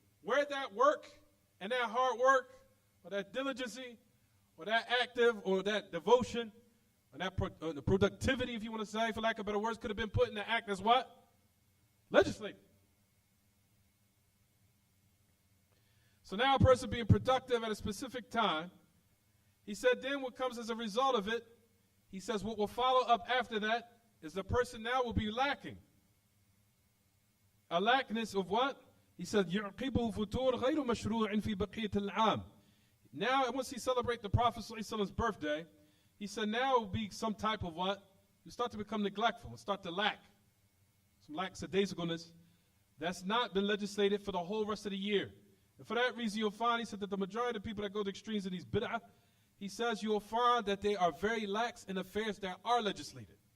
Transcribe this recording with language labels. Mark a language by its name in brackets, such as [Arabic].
[English] Where that work and that hard work, or that diligency, or that active, or that devotion, or that the productivity, if you want to say, for lack of better words, could have been put in the act as what? Legislated. So now a person being productive at a specific time, he said then what comes as a result of it, he says what will follow up after that is the person now will be lacking. A lackness of what? He said, [Arabic] يَعْقِبُهُ فُتُورٌ غَيْرُ مَشْرُوعٍ فِي بَقِيَّةِ الْعَامِ. [English] Now, once he celebrates the Prophet's birthday, he said now it will be some type of what? You start to become neglectful and start to lack. Some lackadaisicalness that's not been legislated for the whole rest of the year. And for that reason, you'll find, he said, that the majority of people that go to extremes in these bid'ah, he says you'll find that they are very lax in affairs that are legislated.